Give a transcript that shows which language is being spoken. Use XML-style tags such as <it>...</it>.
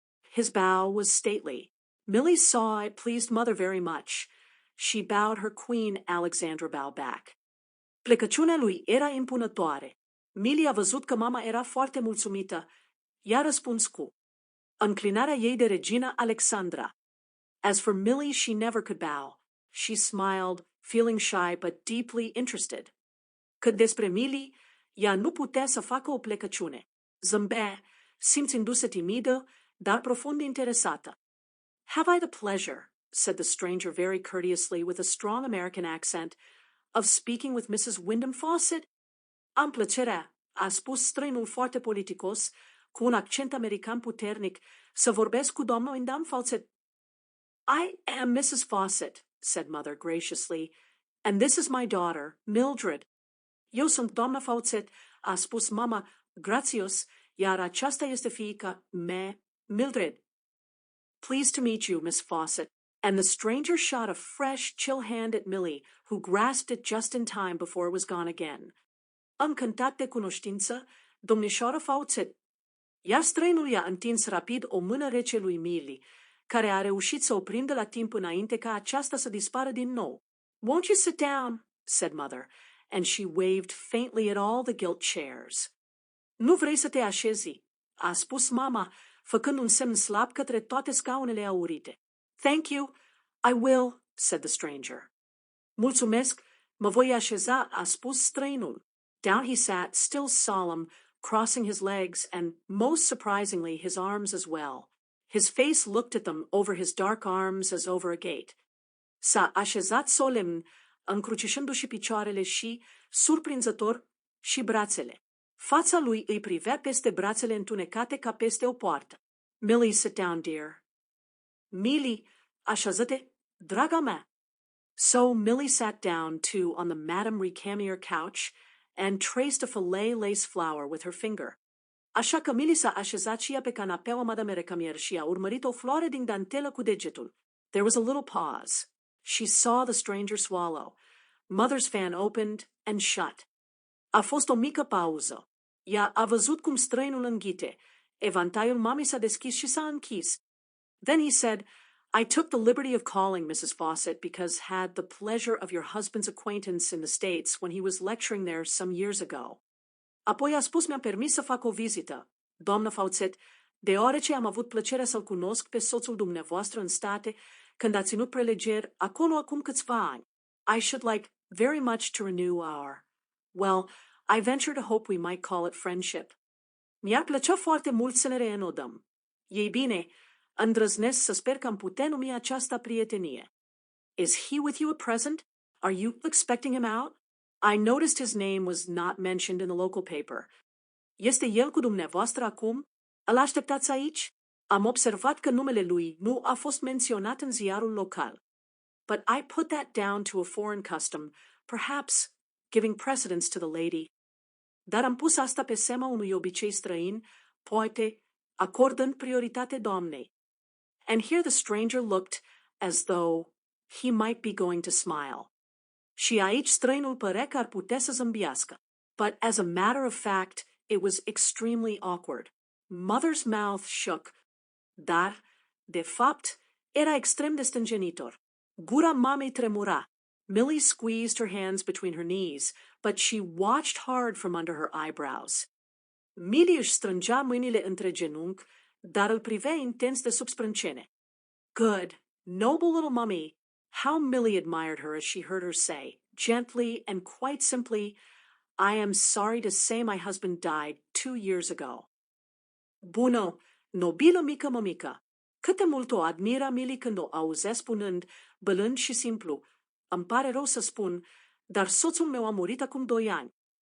<en>His bow was stately. Millie saw it pleased Mother very much. She bowed her queen Alexandra bow back.</en> <ro>Plecăciunea lui era impunătoare. Millie a văzut că mama era foarte mulțumită. I-a răspuns cu înclinarea ei de regina Alexandra.</ro> <en>As for Millie, she never could bow. She smiled, feeling shy but deeply interested.</en> <ro>Cât despre Millie, ea nu putea să facă o plecăciune. Zâmbea, simțindu-se timidă, dar profund interesată.</ro> <en>Have I the pleasure, said the stranger very courteously with a strong American accent, of speaking with Mrs. Wyndham Fawcett?</en> <ro>Am plăcerea, a spus străinul foarte politicos, cu un accent american puternic, să vorbesc cu doamna Wyndham Fawcett.</ro> <en>I am Mrs. Fawcett, said Mother graciously, and this is my daughter, Mildred.</en> <ro>Eu sunt doamna Fawcett, a spus mama, grațios, iar aceasta este fiica mea, Mildred.</ro> <en>Pleased to meet you, Miss Fawcett. And the stranger shot a fresh, chill hand at Millie, who grasped it just in time before it was gone again.</en> <ro>Încântat de cunoștință, domnișoară Fawcett. Iar străinul i-a întins rapid o mână rece lui Millie, care a reușit să o prindă la timp înainte ca aceasta să dispară din nou.</ro> <en>Won't you sit down? Said Mother, and she waved faintly at all the gilt chairs.</en> <ro>Nu vrei să te așezi? A spus mama, făcând un semn slab către toate scaunele aurite.</ro> <en>Thank you, I will, said the stranger.</en> <ro>Mulțumesc, mă voi așeza, a spus străinul.</ro> <en>Down he sat, still solemn, crossing his legs and, most surprisingly, his arms as well. His face looked at them over his dark arms as over a gate.</en> <ro>S-a așezat solemn, încrucișându-și picioarele și, surprinzător, și brațele. Fața lui îi privea peste brațele întunecate ca peste o poartă.</ro> <en>Millie, sit down, dear.</en> <ro>Millie, așează-te, draga mea.</ro> <en>So Millie sat down, too, on the Madame Recamier couch and traced a filet lace flower with her finger.</en> <ro>Așa că Millie s-a așezat și ea pe canapeaua Madame Recamier și a urmărit o floare din dantelă cu degetul.</ro> <en>There was a little pause. She saw the stranger swallow. Mother's fan opened and shut.</en> <ro>A fost o mică pauză. Ea a văzut cum străinul înghite. Evantaiul mamei s-a deschis și s-a închis.</ro> <en>Then he said, I took the liberty of calling, Mrs. Fawcett, because had the pleasure of your husband's acquaintance in the States when he was lecturing there some years ago.</en> <ro>Apoi a spus mi-am permis să fac o vizită, doamnă Fawcett, deoarece am avut plăcerea să-l cunosc pe soțul dumneavoastră în state când a ținut prelegeri acolo acum câțiva ani.</ro> <en>I should like very much to renew our, well, I venture to hope we might call it friendship.</en> <ro>Mi-ar plăcea foarte mult să ne reînodăm. Ei bine, îndrăznesc să sper că am putea numi aceasta prietenie.</ro> <en>Is he with you at present? Are you expecting him out? I noticed his name was not mentioned in the local paper.</en> <ro>Este el cu dumneavoastră acum? Îl așteptați aici? Am observat că numele lui nu a fost menționat în ziarul local.</ro> <en>But I put that down to a foreign custom, perhaps giving precedence to the lady.</en> <ro>Dar am pus asta pe seama unui obicei străin, poate acordând prioritate doamnei.</ro> <en>And here the stranger looked as though he might be going to smile.</en> <ro>Și aici străinul părea că ar putea să zâmbească.</ro> <en>But as a matter of fact, it was extremely awkward. Mother's mouth shook.</en> <ro>Dar, de fapt, era extrem de stângenitor. Gura mamei tremura.</ro> <en>Millie squeezed her hands between her knees, but she watched hard from under her eyebrows.</en> <ro>Millie își strângea mâinile între genunchi, dar îl privea intens de sub sprâncene.</ro> <en>Good, noble little mummy. How Millie admired her as she heard her say, gently and quite simply, I am sorry to say my husband died 2 years ago.</en> <ro>Bună, nobilă mică mămică. Cât de mult o admira Millie când o auzea spunând, bălând și simplu, îmi pare rău să spun, dar soțul meu a murit acum 2 ani.</ro>